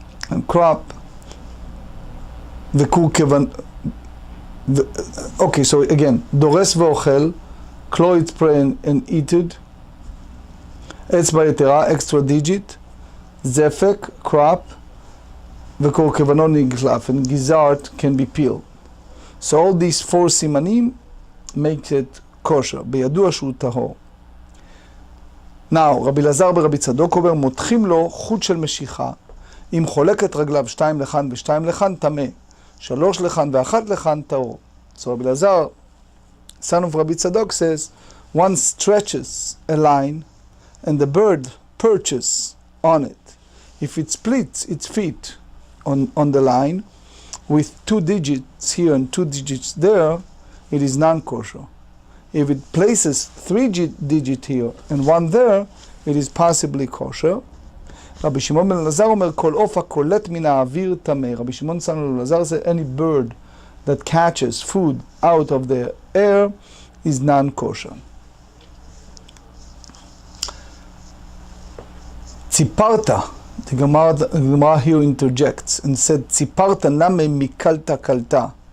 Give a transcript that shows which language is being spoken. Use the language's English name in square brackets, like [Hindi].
[English] and crop, [Hebrew] וכור כיוון, [English] okay, so again, [Hebrew] דורס ואוכל, [English] claw its prey and eat it, [Hebrew] אצבע יתרה, [English] extra digit, זפק, crop, [Hebrew] וכור כיוונו נגלף, [English] and gizzard can be peeled. So all these four סימנים make it kosher, [Hebrew] בידוע שהוא טהור. Now, רבי אלעזר ברבי צדוק אומר, מותחים לו חוט של משיכה, אם חולק את רגליו 2 לכאן ו2 לכאן, טמא, 3 לכאן ו1 לכאן, טהור. [English] So רבי אלעזר, son of רבי צדוק, says, one stretches a line and the bird perches on it. If it splits its feet on the line with 2 digits here and 2 digits there, it is non-kosher. If it places 3 digits here and 1 there, it is possibly kosher. [Hebrew] רבי שמעון בן אלעזר אומר, כל עוף הקולט מן האוויר טמא. [English] רבי שמעון בן אלעזר says, any bird that catches food out of the air is non-kosher. ציפרת, the Gemara here interjects and said, [Hebrew] ציפרת נמי מקלטה קלטה.